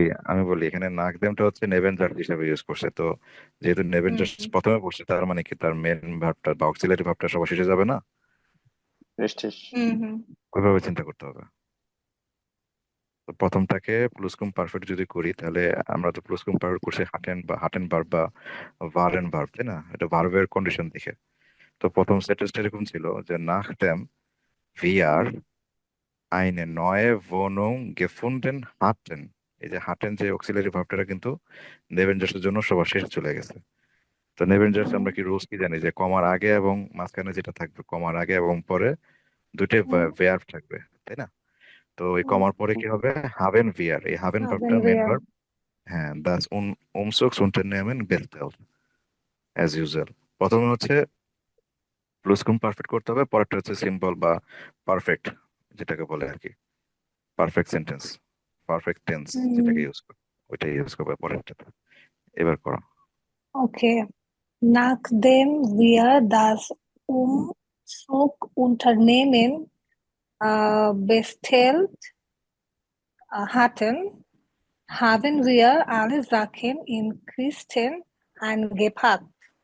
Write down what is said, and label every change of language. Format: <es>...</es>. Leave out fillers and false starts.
<bn>আমি বলি এখানে নাকদেমটা হচ্ছে নেভেঞ্জার হিসেবে ইউজ করছে। তো যেহেতু নেভেঞ্জার প্রথমে পড়ছে, তার মানে কি তার মেন ভার্বটা বা অক্সিলারি ভার্বটা সবার শেষে যাবে না? রিস্টিশ ওইভাবে চিন্তা করতে হবে। তো প্রথমটাকে প্লুসকুম পারফেক্ট যদি করি, তাহলে আমরা তো প্লুসকুম পারফেক্ট করছি হাটেন বা হাটেন ভার্ব বা ভারেন ভার্ব, তাই না? এটা ভার্বের কন্ডিশন দেখে। তো প্রথম সেন্টেন্সটা এরকম ছিল যে</bn> <de>nachdem wir eine neue Wohnung gefunden hatten।</de> <bn>এই যে হাটেন যে অক্সিলারি ভার্বটা কিন্তু নেভেঞ্জার্সের জন্য সবার শেষে চলে গেছে। তো নেভেঞ্জার্স আমরা কি রুলস কি জানি যে কমার আগে এবং মাঝখানে যেটা থাকবে, কমার আগে এবং পরে দুইটাই ভার্ব থাকবে, তাই না? তো এই কমার পরে কি হবে? হাভেন ভিয়ার, এই হাভেন ভার্বটা মেন ভার্ব। হ্যাঁ,</bn> <de>das Umzugs Unternehmen bestellt</de> <en>as usual।</en> <bn>প্রথমে হচ্ছে প্লুসকুম পারফেক্ট করতে হবে, পরেরটা হচ্ছে সিম্পল বা পারফেক্ট, যেটাকে বলে আর কি পারফেক্ট সেন্টেন্স, পারফেক্ট টেন্স যেটাকে ইউজ করে, ওইটা ইউজ করবে পরেরটাতে। এবার করো।</bn> <de>Okay, nachdem wir das Umzugunternehmen bestellt hatten, haben wir alle Sachen in Kisten eingepackt.</de>